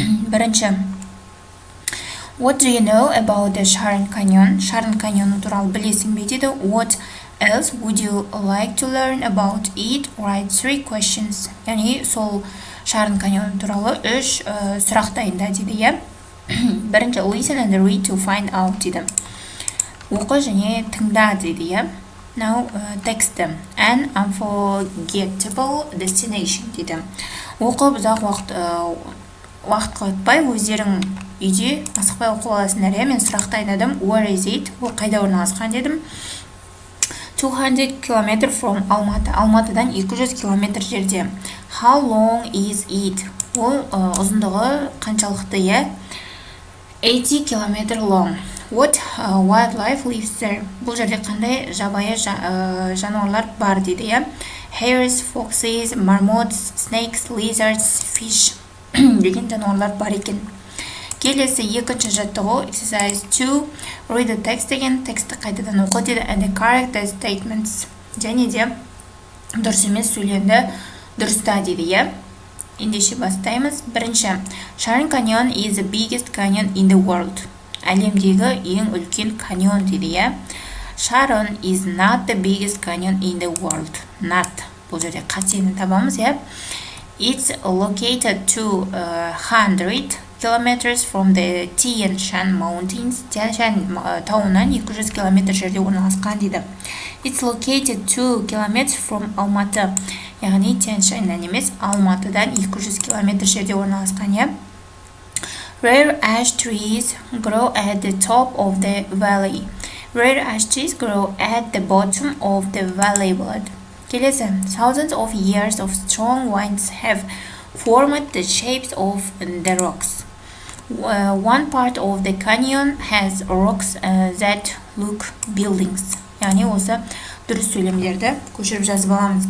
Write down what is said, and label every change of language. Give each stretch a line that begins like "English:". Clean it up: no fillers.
Kazakh: Бірінші
English: What do you know about the Sharyn Canyon?
Kazakh: Sharyn Canyon туралы білесің бе дейді.
English: What else would you like to learn about it? Write 3 questions.
Kazakh: Яғни сол Sharyn Canyon туралы 3 сұрақ дайында дейді. Бірінші
English: listen and read to find out
Kazakh: дейді. Оқы және тыңда дейді.
English: Now
Kazakh: тексті
English: an unforgettable destination
Kazakh: дейді. Оқып ұзақ уақыт қайтпай өздерің үйде асықпай оқып аласыңдар. Мен сұрақты айдадым.
English: Where is it?
Kazakh: Ол қайда орналасқан дедім.
English: 200 km from Алматы.
Kazakh: Алматыдан 200 км жерде.
English: How long is it?
Kazakh: Ол ұзындығы қаншалықты?
English: 80 km long. What wildlife lives there?
Kazakh: Бұл жерде қандай жабайы жануарлар бар дейді.
English: Hares, foxes, marmots, snakes, lizards, fish
Kazakh: деген жануарлар бар екен. Келесі екінші жаттығу exercise 2
English: read the text
Kazakh: деген тексті қайтадан оқы дейді
English: and the correct statements
Kazakh: және де дұрыс емес сөйлемді дұрыста дейді. Ендеше бастаймыз.
English: Бірінші Sharyn Canyon is the biggest canyon in the world.
Kazakh: Әлемдегі ең үлкен каньон дейді.
English: Sharyn is not the biggest canyon in the world. Not.
Kazakh: Бұл жерде қатені табамыз.
English: It's located 200 kilometers from the Tian Shan Mountains.
Kazakh: Tian Shan тауынан 200 км жерде орналасқан дейді.
English: It's located 2 kilometers from Алматы.
Kazakh: Яғни Tian Shan'нан емес, Алматыдан 200 км жерде орналасқан.
English: Rare ash trees grow at the top of the valley. Rare ash trees grow at the bottom of the valley
Kazakh: болады. Келесі,
English: thousands of years of strong winds have formed the shapes of the rocks. One part of the canyon has rocks that look buildings.
Kazakh: Яғни осы дұрыс сөйлемдерді көшіріп жазып аламыз.